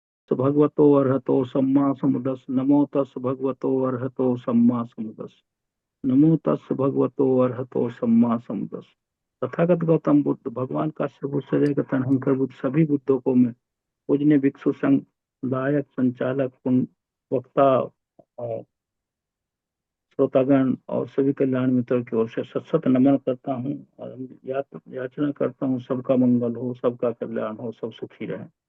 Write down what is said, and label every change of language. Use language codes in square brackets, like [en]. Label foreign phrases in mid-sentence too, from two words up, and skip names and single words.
[pi] तस् भगवतो अर्हतो सम्मा समुदस। नमो तस् भगवतो अर्हतो सम्मा समुदस। नमो तस् भगवतो अर्हतो सम्मा समुदस। [hi] तथागत गौतम बुद्ध भगवान काश्यप बुद्ध सदैव तनहंकर बुद्ध सभी बुद्धों को मैं पूजनीय भिक्षु संघ दायक संचालक वक्ता और श्रोतागण और सभी कल्याण मित्रों की ओर से सत सत नमन करता हूँ और याचना करता हूँ सबका मंगल हो, सबका कल्याण हो, सब सुखी रहे।